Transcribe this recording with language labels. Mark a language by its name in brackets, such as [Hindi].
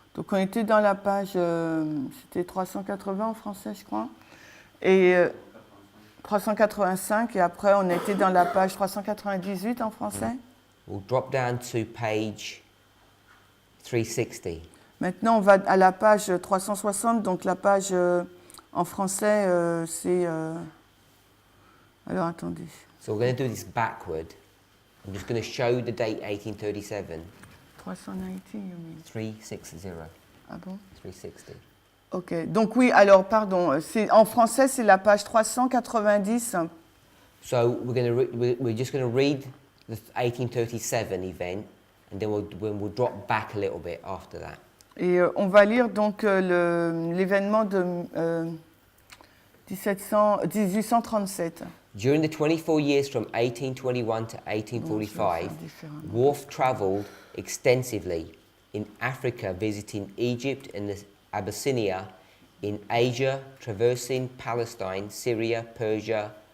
[French] donc on était dans la page, c'était 380 en français je crois, et 385, et après on était dans la page 398 en français. [English] We'll drop down to page 360. [French] Maintenant on va à la page 360, donc la page en français c'est... alors attendez. [English] So we're going to do this backward. I'm just going to show the date 1837. 390, you mean? 360. [French] Ah bon? [English] 360. [French] Ok, donc oui, alors pardon, en français c'est la page 390. [English] So we're just going to read the 1837 event, and then we'll drop back a little bit after that. [French] Et on va lire donc l'événement de 1837. [English] During the 24 years from 1821 to 1845, Wolfe travelled extensively in Africa, visiting Egypt and Abyssinia, in Asia, traversing Palestine, Syria, Persia,